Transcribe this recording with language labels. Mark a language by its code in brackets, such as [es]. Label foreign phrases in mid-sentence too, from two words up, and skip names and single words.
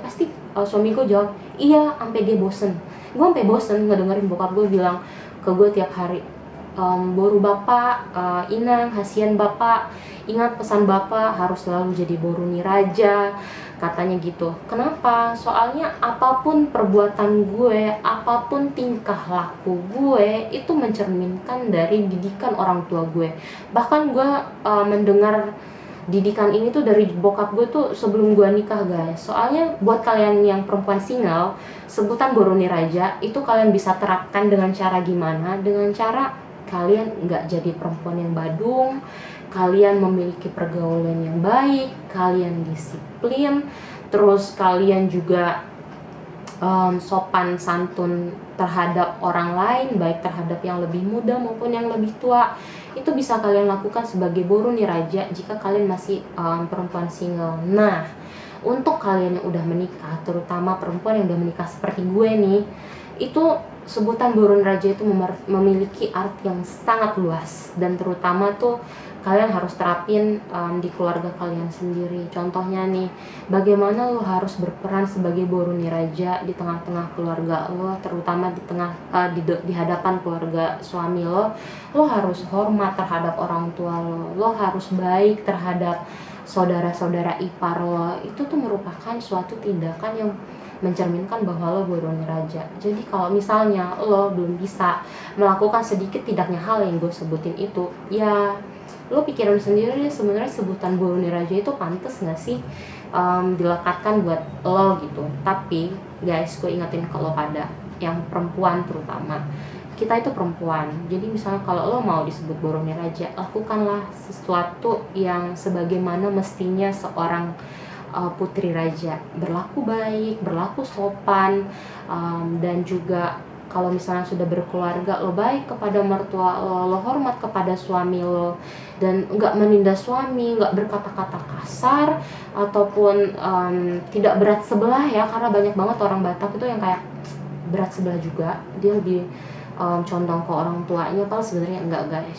[id] Pasti suami gue jawab iya, sampai dia bosen. Gue sampai bosen ngedengerin bokap gue bilang ke gue tiap hari, [bbc] boru bapak, inang, hasian bapak, [id] ingat pesan bapak harus selalu jadi [bbc] boru ni raja, [id] katanya gitu. Kenapa? Soalnya apapun perbuatan gue, apapun tingkah laku gue, itu mencerminkan dari didikan orang tua gue. Bahkan gue mendengar didikan ini tuh dari bokap gue tuh sebelum gue nikah, guys. Soalnya buat kalian yang perempuan single, sebutan [bbc] boru ni raja [id] itu kalian bisa terapkan dengan cara gimana? Dengan cara kalian nggak jadi perempuan yang badung, kalian memiliki pergaulan yang baik, kalian disiplin, terus kalian juga sopan santun terhadap orang lain, baik terhadap yang lebih muda maupun yang lebih tua. Itu bisa kalian lakukan sebagai [bbc] boru ni raja [id] jika kalian masih perempuan single. Nah, untuk kalian yang udah menikah, terutama perempuan yang udah menikah seperti gue nih, itu sebutan [bbc] boru ni raja [id] itu memiliki arti yang sangat luas, dan terutama tuh kalian harus terapin di keluarga kalian sendiri. Contohnya nih, bagaimana lo harus berperan sebagai [bbc] boru ni raja [id] di tengah-tengah keluarga lo, terutama di hadapan keluarga suami lo. Lo harus hormat terhadap orang tua lo harus baik terhadap saudara-saudara ipar lo. Itu tuh merupakan suatu tindakan yang mencerminkan bahwa lo [bbc] boru ni raja. [id] Jadi kalau misalnya lo belum bisa melakukan sedikit tidaknya hal yang gue sebutin itu, ya lo pikirin sendiri sebenarnya sebutan [bbc] boru ni raja [id] itu pantas nggak sih dilekatkan buat lo gitu. Tapi guys, gue ingetin ke lo pada yang perempuan terutama, kita itu perempuan. Jadi misalnya kalau lo mau disebut [bbc] boru ni raja, [id] lakukanlah sesuatu yang sebagaimana mestinya seorang putri raja, berlaku baik, berlaku sopan, dan juga kalau misalnya sudah berkeluarga, lo baik kepada mertua lo hormat kepada suami lo, dan nggak menindas suami, nggak berkata-kata kasar ataupun tidak berat sebelah ya, karena banyak banget orang Batak itu yang kayak berat sebelah juga, dia lebih condong ke orang tuanya, padahal sebenarnya enggak, guys.